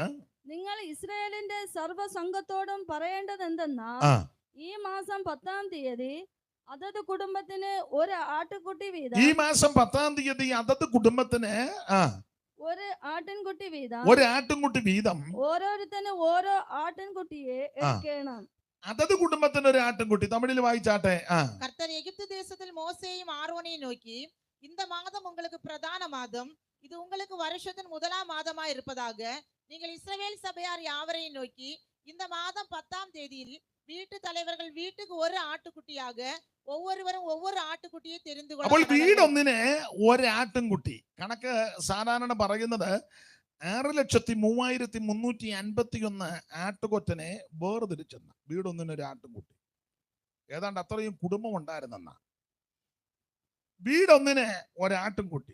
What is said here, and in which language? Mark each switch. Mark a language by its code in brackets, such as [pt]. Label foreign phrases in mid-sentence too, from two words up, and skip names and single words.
[ml] നിങ്ങൾ ഇസ്രായേലിന്റെ സർവ്വസംഘത്തോടും പറയേണ്ടത് എന്തെന്നാൽ, ഈ മാസം 10-ാം തീയതി അതത് കുടുംബത്തിന് ഒരു ആട്ടുകുട്ടി വീതം. ഈ മാസം 10-ാം തീയതി അതത് കുടുംബത്തിന് ഒരു ആട്ടിൻകുട്ടി വീതം, ഒരു ആട്ടിൻകുട്ടി വീതം ഓരോരുത്തന് ഓരോ ആട്ടിൻകുട്ടിയെ എടുക്കണം. അതത് കുടുംബത്തിന് ഒരു ആട്ടിൻകുട്ടി. തമിഴിൽ വായിച്ചാട്ടെ. [ta] கர்த்தர் எகிப்து தேசத்தில் மோசேயும் ஆரோனையும் நோக்கி, இந்த மாதம் உங்களுக்கு பிரதான மாதம், இது உங்களுக்கு வருஷத்தின் 1ஆம் மாதமாய் இருப்பதாக நீங்கள் இஸ்ரவேல் சபையார் யாவரையும் நோக்கி, இந்த மாதம் 10ஆம் தேதியில் வீட்டு தலைவர்கள் வீட்டுக்கு ஒரு ஆட்டுக்குட்டியாக ஒவ்வொருவரும் ஒவ்வொரு ആട്ടുകുട്ടിയെ தெரிந்து [ml] അപ്പോൾ കൊള്ളണം. വീടൊന്നിന് ഒരാട്ടിൻകുട്ടി. കണക്ക് സാധാരണ പറയുന്നത് 6,03,351 ആട്ടുകൊറ്റനെ വേർതിരിച്ചെന്ന. വീടൊന്നിന് ഒരു ആട്ടിൻകുട്ടി. ഏതാണ്ട് അത്രയും കുടുംബം ഉണ്ടായിരുന്നെന്ന. വീടൊന്നിന് ഒരാട്ടിൻകുട്ടി.